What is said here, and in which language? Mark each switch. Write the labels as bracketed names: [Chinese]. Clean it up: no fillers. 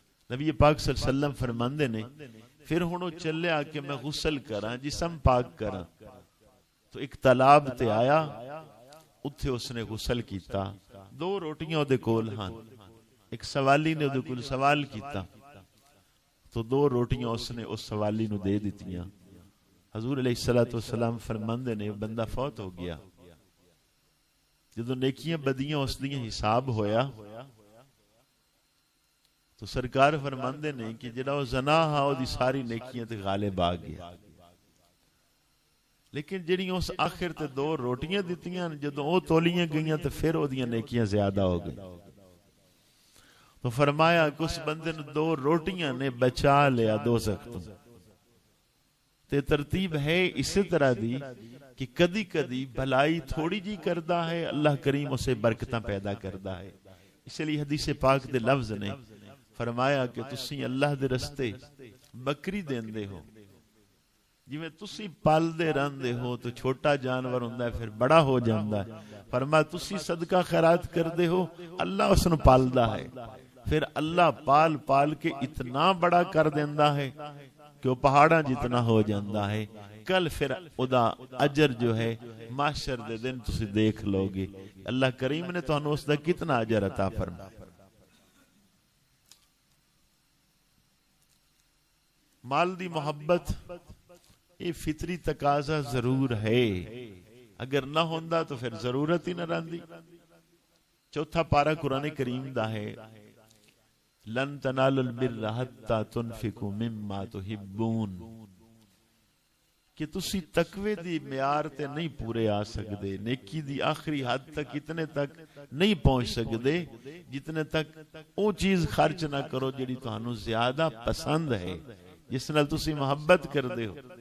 [Punjabi] نبی پاک صلی اللہ علیہ وسلم فرماندے نے پھر ہنو چلے آ کے میں غسل کراں، جسم پاک کراں. تو ایک تالاب تے آیا، اتھے اس نے غسل کیتا. 2 روٹیاں دے کول ہاں. ایک سوالی نے دے کول سوال کیتا تو 2 روٹیاں اس نے اس سوالی نو دے دیتیاں. حضور علیہ الصلوۃ والسلام فرماندے نے بندہ فوت ہو گیا. جدوں نیکیاں بدیاں اس دیاں حساب ہویا تو سرکار فرماندے نے کہ جڑا او زنا ہا او دی ساری نیکیاں تے غالب آ گیا. لیکن جڑی اس آخر تے 2 روٹیاں دتیاں جدوں او تولیاں گئیاں تے پھر او دیاں نیکیاں زیادہ ہو گئی. تو فرمایا کہ اس بندے نے 2 روٹیاں نے بچا لیا دوزخ تو. تے ترتیب ہے اسی طرح دی کہ کدی کدی بھلائی تھوڑی جی کردا ہے، اللہ کریم اسے برکتاں پیدا کردا ہے. اس لیے حدیث پاک دے لفظ نے فرمایا کہ تسی اللہ دے رستے بکری دیندے ہو، جویں تسی پال دے رہندے ہو تو چھوٹا جانور ہوندا ہے پھر بڑا ہو جاندا ہے. فرمایا تسی صدقہ خیرات کردے ہو، اللہ اس نو پالدا ہے، پھر اللہ پال پال کے اتنا بڑا کر دیندا ہے کہ وہ پہاڑاں جتنا ہو جاندا ہے. کل پھر ادا اجر جو ہے محشر دے دن تسی دیکھ لو گے اللہ کریم نے تانوں اس دا کتنا اجر عطا فرمایا. مال دی محبت یہ فطری تقاضا ضرور ہے، اگر نہ ہوندا تو پھر ضرورت ہی نہ رہندی. 4 پارہ قرآن کریم دا ہے، [Arabic] لن تنالوا البر حتى تنفقوا مما تحبون، [Punjabi] کہ تسی تقوی دی معیار تے نہیں پورے آ سکدے، نیکی دی آخری حد تک اتنے تک نہیں پہنچ سکدے جتنے تک او چیز خرچ نہ کرو جڑی تانوں زیادہ پسند ہے، جس نال تسی محبت کردے ہو.